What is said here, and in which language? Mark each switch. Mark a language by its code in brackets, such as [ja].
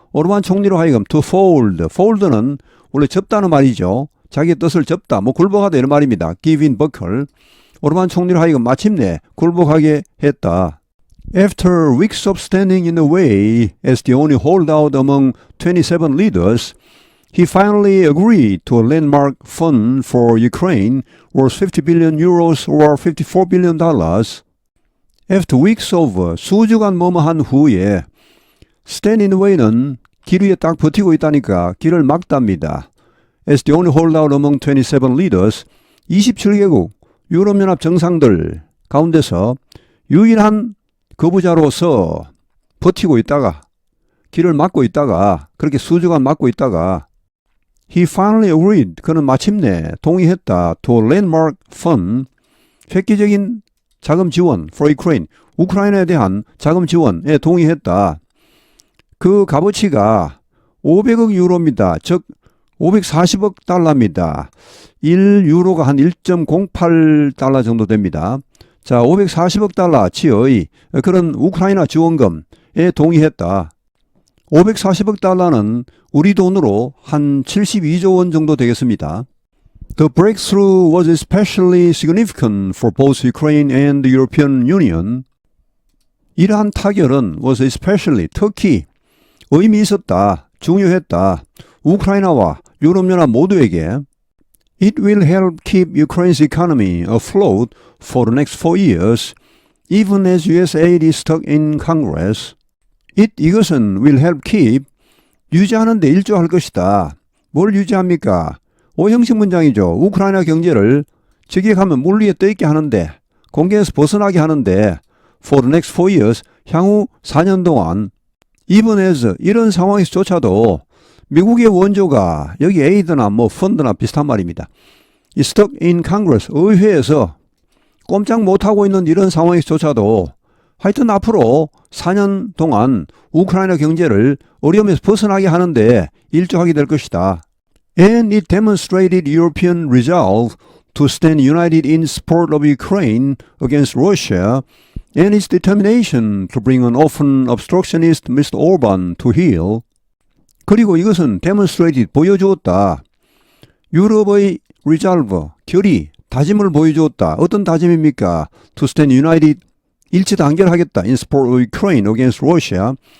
[ko] 오르반 총리로 하여금 [en] to fold. [ko] fold는 원래 접다는 말이죠. 자기의 뜻을 접다. 뭐 굴복하다 이런 말입니다. [en] give in buckle. [ko] 오르반 총리로 하여금 마침내 굴복하게 했다. [en] After weeks of standing in the way as the only holdout among 27 leaders, he finally agreed to a landmark fund for Ukraine worth 50 billion euros or 54 billion dollars. After weeks of [ko] 수주간 뭐뭐한 후에 [en] stand in the way [ko] 는 길 위에 딱 버티고 있다니까 길을 막답니다. [en] As the only holdout among 27 leaders, [ko] 27개국 유럽연합 정상들 가운데서 유일한 거부자로서 버티고 있다가 길을 막고 있다가 그렇게 수주간 막고 있다가 [en] He finally agreed. [ko] 그는 마침내 동의했다. [en] To a landmark fund. [ko] 획기적인 자금 지원 [en] for Ukraine. [ko] 우크라이나에 대한 자금 지원에 동의했다. 그 값어치가 500억 유로입니다. 즉 540억 달러입니다. 1유로가 한 1.08달러 정도 됩니다. 자, 540억 달러치의 그런 우크라이나 지원금에 동의했다. 540억 달러는 우리 돈으로 한 72조 원 정도 되겠습니다. [en] The breakthrough was especially significant for both Ukraine and the European Union. [ko] 이러한 타결은 [en] was especially [ko] 특히 의미 있었다, 중요했다. 우크라이나와 유럽연합 모두에게 [en] It will help keep Ukraine's economy afloat for the next 4 years, even as US aid is stuck in Congress. 이것은 will help keep [ko] 유지하는 데 일조할 것이다. 뭘 유지합니까? 오형식 문장이죠. 우크라이나 경제를 직역하면 물 위에 떠있게 하는데 공경에서 벗어나게 하는데 [en] for the next 4 years [ko] 향후 4년 동안 [en] even as [ko] 이런 상황에서조차도 미국의 원조가 여기 에이드나 뭐 펀드나 비슷한 말입니다. 이 [en] stuck in Congress [ko] 의회에서 꼼짝 못하고 있는 이런 상황에서조차도 하여튼 앞으로 4년 동안 우크라이나 경제를 어려움에서 벗어나게 하는데 일조하게 될 것이다. [en] And it demonstrated European resolve to stand united in support of Ukraine against Russia and its determination to bring an often obstructionist Mr. Orban to heel. [ko] 그리고 이것은 demonstrated 보여주었다. 유럽의 resolve 결의 다짐을 보여주었다. 어떤 다짐입니까? [en] To stand united [ko] 일치 단결하겠다. [en] In support of Ukraine against Russia.